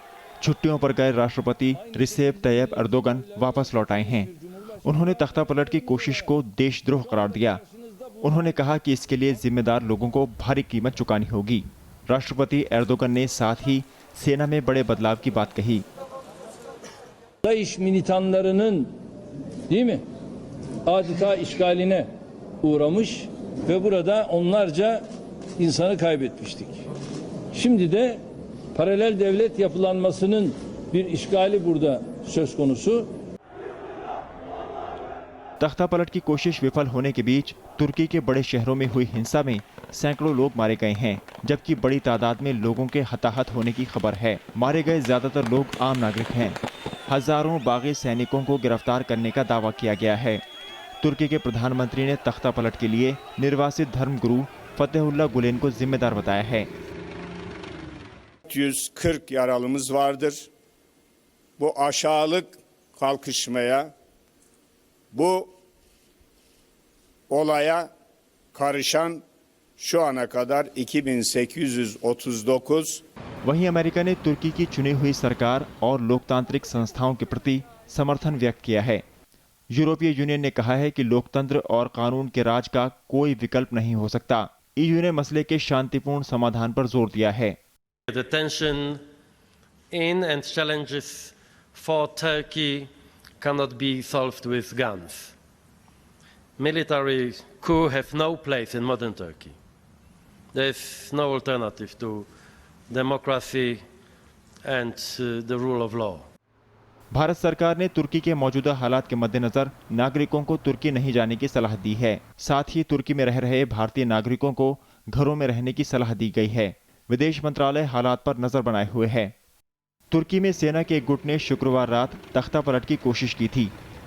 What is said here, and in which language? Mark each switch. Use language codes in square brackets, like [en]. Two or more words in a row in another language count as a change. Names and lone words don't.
[hi] छुट्टियों पर गए राष्ट्रपति रिसेप तैयब एर्दोगन वापस लौट आए हैं। उन्होंने तख्ता पलट की कोशिश को देशद्रोह करार दिया। उन्होंने कहा कि इसके लिए जिम्मेदार लोगों को भारी कीमत चुकानी होगी। राष्ट्रपति एर्दोगन ने साथ ही सेना में बड़े बदलाव की बात कही। [tr] DAEŞ militanlarının değil mi? Adeta işgaline uğramış ve burada onlarca insanı kaybetmiştik. Şimdi de paralel devlet yapılanmasının bir işgali burada söz konusu. [hi] तख्ता पलट की कोशिश विफल होने के बीच तुर्की के बड़े शहरों में हुई हिंसा में सैकड़ों लोग मारे गए हैं, जबकि बड़ी तादाद में लोगों के हताहत होने की खबर है। मारे गए ज्यादातर लोग आम नागरिक हैं। हजारों बागी सैनिकों को गिरफ्तार करने का दावा किया गया है। तुर्की के प्रधानमंत्री ने तख्ता पलट के लिए निर्वासित धर्मगुरु फतेहुल्लाह गुलेन को जिम्मेदार बताया है। [tr] 140 yaralımız vardır. Bu aşağılık kalkışmaya, bu olaya karışan şu ana kadar 2839 [hi] वहीं अमेरिका ने तुर्की की चुनी हुई सरकार और लोकतांत्रिक संस्थाओं के प्रति समर्थन व्यक्त किया है। यूरोपीय यूनियन ने कहा है कि लोकतंत्र और कानून के राज का कोई विकल्प नहीं हो सकता। ईयू ने मसले के शांतिपूर्ण समाधान पर जोर दिया है। [en] The tension in and challenges for Turkey cannot be solved with guns. Military coup have no place in modern Turkey. There is no alternative to democracy and the rule of law. [hi] भारत सरकार ने तुर्की के मौजूदा हालात के मद्देनजर नागरिकों को तुर्की नहीं जाने की सलाह दी है। साथ ही तुर्की में रह रहे भारतीय नागरिकों को घरों में रहने की सलाह दी गई है। विदेश मंत्रालय हालात पर नजर बनाए हुए है। तुर्की में सेना के एक गुट ने शुक्रवार रात तख्ता पलट की कोशिश की थी।